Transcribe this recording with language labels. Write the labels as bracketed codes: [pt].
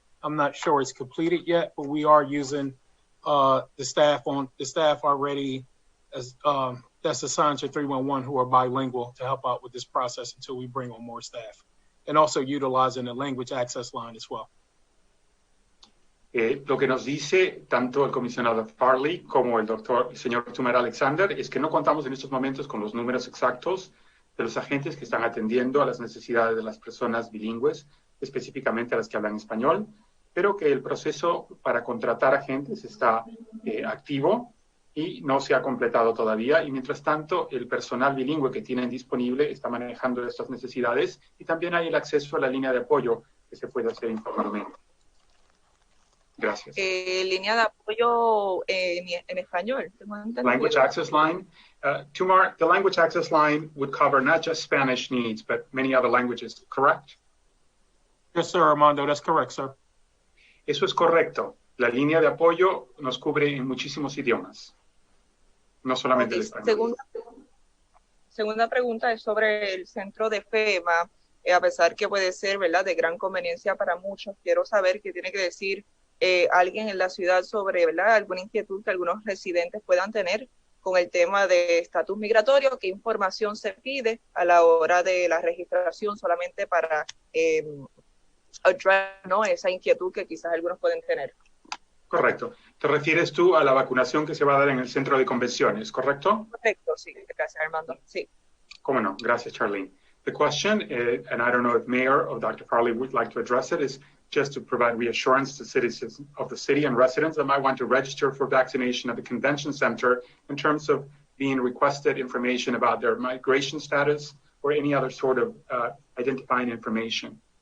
[en] I'm not sure it's completed yet, but we are using the staff already as that's assigned to 311 who are bilingual to help out with this process until we bring on more staff, and also utilizing the language access line as well. [es] Lo que nos dice tanto el comisionado Farley como el señor Tumar Alexander es que no contamos en estos momentos con los números exactos de los agentes que están atendiendo a las necesidades de las personas bilingües, específicamente a las que hablan español, pero que el proceso para contratar agentes está activo y no se ha completado todavía. Y mientras tanto, el personal bilingüe que tienen disponible está manejando estas necesidades y también hay el acceso a la línea de apoyo que se puede hacer informalmente. Gracias. Línea de apoyo en español. [en] Language access line. Tumar, the language access line would cover not just Spanish needs, but many other languages, correct? Yes, sir, Armando. That's correct, sir. [es] Eso es correcto. La línea de apoyo nos cubre en muchísimos idiomas, no solamente el español. Segunda pregunta es sobre el centro de FEMA. A pesar que puede ser, ¿verdad?, de gran conveniencia para muchos, quiero saber qué tiene que decir alguien en la ciudad sobre, ¿verdad?, alguna inquietud que algunos residentes puedan tener con el tema de estatus migratorio, qué información se pide a la hora de la registración solamente para address, ¿no?, esa inquietud que quizás algunos pueden tener. Correcto. ¿Te refieres tú a la vacunación que se va a dar en el centro de convenciones, correcto? Correcto, sí. Gracias, Armando. Sí. Cómo no. Gracias, Charlene. [en] The question, and I don't know if Mayor or Dr. Farley would like to address it, is just to provide reassurance to citizens of the city and residents that might want to register for vaccination at the convention center in terms of being requested information about their migration status or any other sort of identifying information.